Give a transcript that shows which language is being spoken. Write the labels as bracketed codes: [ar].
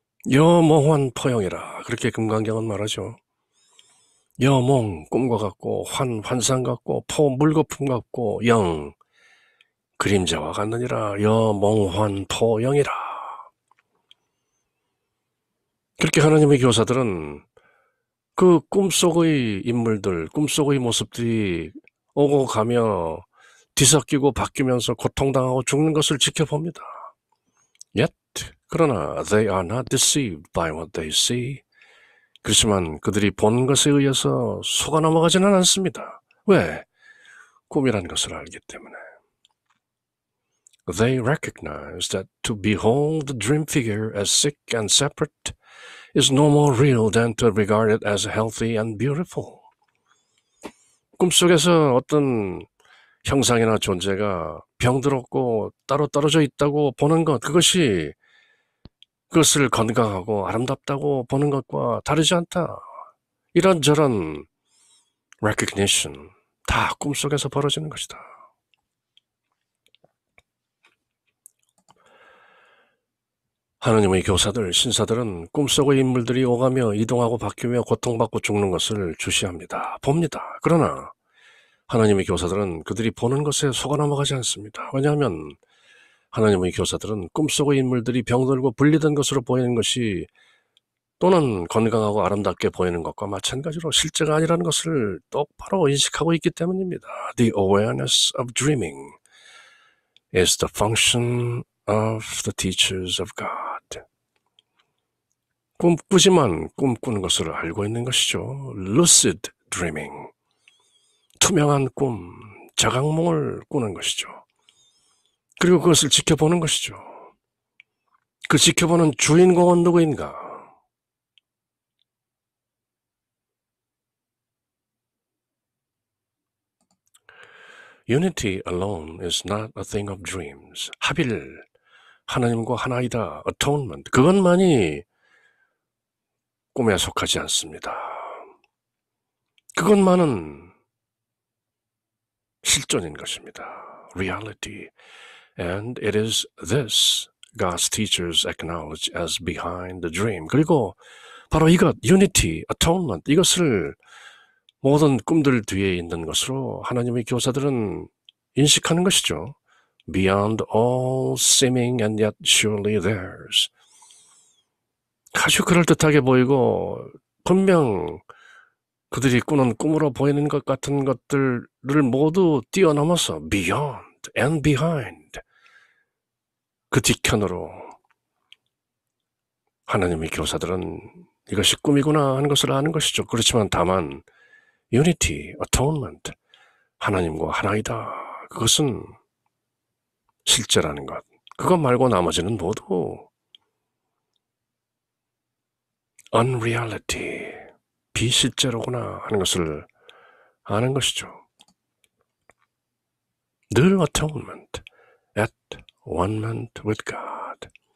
[ko] 여몽환 포영이라 그렇게 금강경은 말하죠. 여몽 꿈과 같고 환상 같고 포 물거품 같고 영 그림자와 같느니라 여몽환 포영이라. 그렇게 하나님의 교사들은 그 꿈속의 인물들, 꿈속의 모습들이 오고 가며 뒤섞이고 바뀌면서 고통당하고 죽는 것을 지켜봅니다. [en] Yet, [ko] 그러나 [en] they are not deceived by what they see. [ko] 그렇지만 그들이 본 것에 의해서 속아 넘어가지는 않습니다. 왜? 꿈이라는 것을 알기 때문에. [en] They recognize that to behold the dream figure as sick and separate is no more real than to regard it as healthy and beautiful. [ko] 꿈속에서 어떤 형상이나 존재가 병들었고 따로 떨어져 있다고 보는 것, 그것을 건강하고 아름답다고 보는 것과 다르지 않다. 이런저런 recognition, 다 꿈속에서 벌어지는 것이다. 하느님의 교사들, 신사들은 꿈속의 인물들이 오가며 이동하고 바뀌며 고통받고 죽는 것을 주시합니다. 봅니다. 그러나 하나님의 교사들은 그들이 보는 것에 속아 넘어가지 않습니다. 왜냐하면 하나님의 교사들은 꿈속의 인물들이 병들고 분리된 것으로 보이는 것이 또는 건강하고 아름답게 보이는 것과 마찬가지로 실제가 아니라는 것을 똑바로 인식하고 있기 때문입니다. [en] The awareness of dreaming is the function of the teachers of God. [ko] 꿈꾸지만 꿈꾸는 것을 알고 있는 것이죠. [en] Lucid dreaming. [ko] 투명한 꿈, 자각몽을 꾸는 것이죠. 그리고 그것을 지켜보는 것이죠. 그 지켜보는 주인공은 누구인가? [en] Unity alone is not a thing of dreams. [ko] 합일, 하나님과 하나이다. [en] Atonement. [ko] 그것만이 꿈에 속하지 않습니다. 그것만은 실존인 것입니다. [en] Reality. And it is this God's teachers acknowledge as behind the dream. [ko] 그리고 바로 이것, unity, atonement, 이것을 모든 꿈들 뒤에 있는 것으로 하나님의 교사들은 인식하는 것이죠. [en] Beyond all seeming and yet surely theirs. [ko] 아주 그럴듯하게 보이고 분명 그들이 꾸는 꿈으로 보이는 것 같은 것들을 모두 뛰어넘어서 [en] beyond and behind, [ko] 그 뒤편으로 하나님의 교사들은 이것이 꿈이구나 하는 것을 아는 것이죠. 그렇지만 다만 unity, atonement, 하나님과 하나이다. 그것은 실제라는 것. 그것 말고 나머지는 모두 unreality, 비실제로구나 하는 것을 아는 것이죠. 늘 [en] atonement, at one-ment with God.